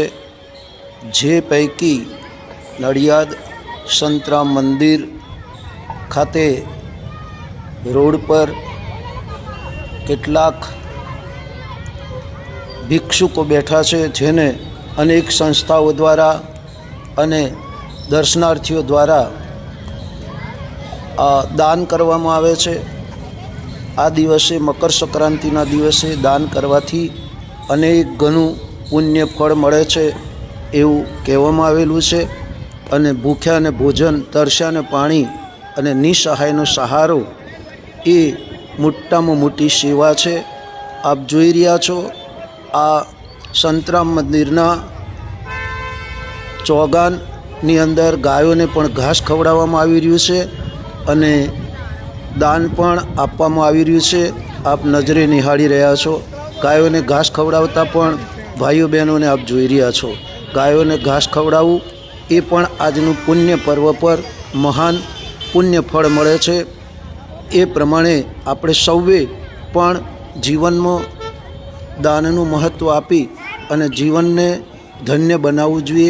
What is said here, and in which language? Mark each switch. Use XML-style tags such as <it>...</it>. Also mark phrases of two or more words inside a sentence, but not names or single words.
<gu>જે પૈકી નડિયાદ સંતરામ મંદિર ખાતે રોડ પર કેટલાક ભિક્ષુકો બેઠા છે, જેને અનેક સંસ્થાઓ દ્વારા અને દર્શનાર્થીઓ દ્વારા દાન કરવામાં આવે છે। આ દિવસે મકર સંક્રાંતિના દિવસે દાન કરવાથી અનેક ગણું પુણ્ય ફળ મળે છે એવું કહેવામાં આવેલું છે। અને ભૂખ્યાને ભોજન, તરસ્યાને પાણી અને નિસહાયનો સહારો એ મોટામાં મોટી સેવા છે। આપ જોઈ રહ્યા છો આ સંતરામ મંદિરના ચોગાનની અંદર ગાયોને પણ ઘાસ ખવડાવવામાં આવી રહ્યું છે અને દાન પણ આપવામાં આવી રહ્યું છે। આપ નજરે નિહાળી રહ્યા છો। ગાયોને ઘાસ ખવડાવતા પણ ભાઈઓ બહેનોને આપ જોઈ રહ્યા છો। ગાયોને ઘાસ ખવડાવવું એ પણ આજનું પુણ્ય પર્વ પર મહાન પુણ્ય ફળ મળે છે। એ પ્રમાણે આપણે સૌએ પણ જીવનમાં દાનનું મહત્ત્વ આપી અને જીવનને ધન્ય બનાવવું જોઈએ।</gu>